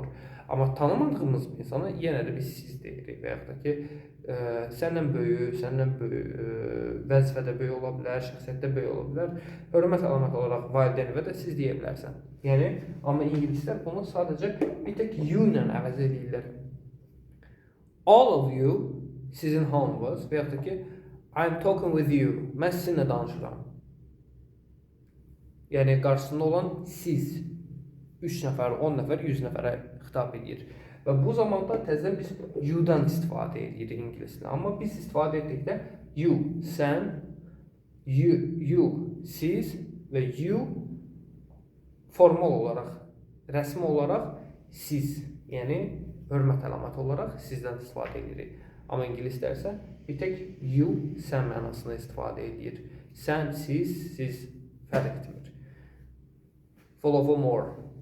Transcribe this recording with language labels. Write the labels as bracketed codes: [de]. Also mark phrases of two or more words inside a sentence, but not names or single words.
[az] Amma tanımadığımız bir insana yenə də biz siz deyirik. Və yaxud da ki, səndən böyük, vəzifədə böyük ola bilər, şəxsiyyətdə böyük ola bilər. Hörmət əlaməti olaraq valideynə də siz deyə bilərsən. Yəni, amma ingilislər bunu sadəcə bir tək you ilə əvəz edirlər. [en] All of you, [az] sizin hamınız və yaxud da ki, [en] I'm talking with you, [az] mən sizinlə danışıram. Yəni, qarşısında olan siz 3 nəfər, 10 nəfər, 100 nəfərə xitab edir. Və bu zamanda təzədən biz you-dan istifadə edirik ingilisdə. Amma biz istifadə etdikdə you, sən, you, siz və you formal olaraq, rəsmi olaraq siz, yəni hörmət əlaməti olaraq sizdən istifadə edirik. Amma ingilislər isə bir tək you, sən mənasını istifadə edir. Sən, siz fərq etmir. [en] Follow for more.